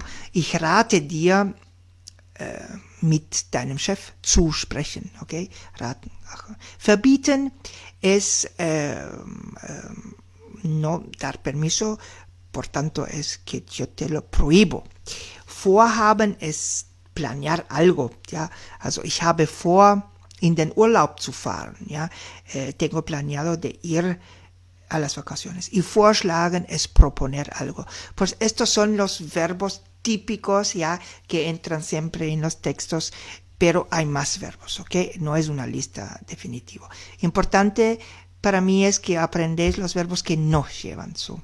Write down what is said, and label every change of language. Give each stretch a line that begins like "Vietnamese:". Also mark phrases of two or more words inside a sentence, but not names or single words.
German: Ich rate dir, mit deinem Chef zu sprechen, ¿ok? Raten.
Spanish: Verbieten es no dar permiso, por tanto es que yo te lo prohíbo. Vorhaben es planear algo, ¿ya?
German: Also ich habe vor, in den Urlaub zu fahren,
Spanish: ¿ya? Tengo planeado de ir a las vacaciones. Y vorschlagen es proponer algo. Pues estos son los verbos típicos, ¿ya? Que entran siempre en los textos, pero hay más verbos, ¿ok? No es una lista definitiva. Importante para mí es que aprendéis los verbos que no llevan su.